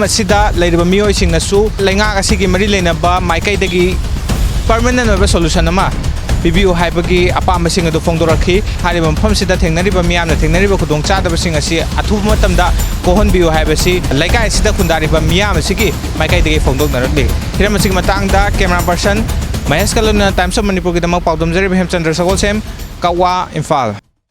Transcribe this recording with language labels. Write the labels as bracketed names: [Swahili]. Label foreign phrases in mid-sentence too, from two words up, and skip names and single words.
[Manipuri] asida leiriba miyoi sing nasu lenga asigi mari leinaba maikai dagi permanent oiba solution ama bibiu haibagi apam sing adu phongdorakhi hariba mafam sida thengnariba miyamna thengnariba Khudong Chadaba sing asi athuba matamda kohon biu haibasi laikai sida khundariba miyam asigi maikai dagi phongdoknarakli hiram asigi matangda [English] camera person [Manipuri] Mahesh kalona Times of Manipur ki damak paudam jari HEMCHANDRA SAGOLSHEM KAKWA IMPHAL